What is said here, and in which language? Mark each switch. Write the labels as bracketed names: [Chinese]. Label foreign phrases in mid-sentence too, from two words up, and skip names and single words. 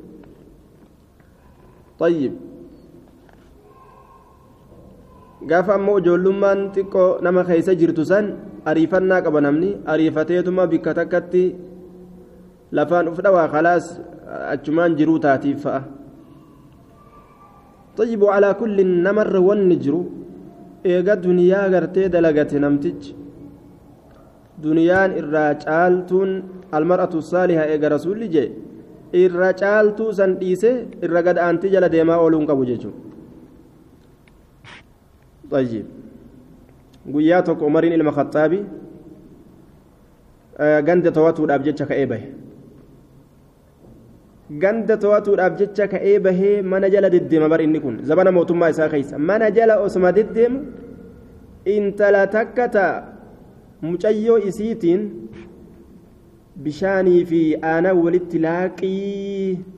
[Oromo] طيب gaafa ammoo ijoollummaan xiqqoo nama keessa jirtu san ariifannaa qaba namni ariifateetuma bikka takkatti lafaan uf dhawaa khalaas achumaan jiruu taatiif fa'a [Arabic] طيب على كل نمر ونجرو [Oromo] eega duniyaa gartee dalagate namtichi duniyaan irraa caaltuun almar'atu saaliha eega rasuulli jee irra caaltuu san dhiise irra gad aantii jala deemaa ooluun qabu jechuudha. طيب guyyaa tokko umariin ilma khaxaabi ganda to'atuudhaaf jecha ka'ee bahe ganda to'atuudhaaf jecha ka'ee bahee mana jala deddeema bar inni kun zabana mootummaa isaa keessa mana jala osuma deddeemu intala takka ta'a mucayyoo isiitiin bishaanii fi aanaa walitti laaqii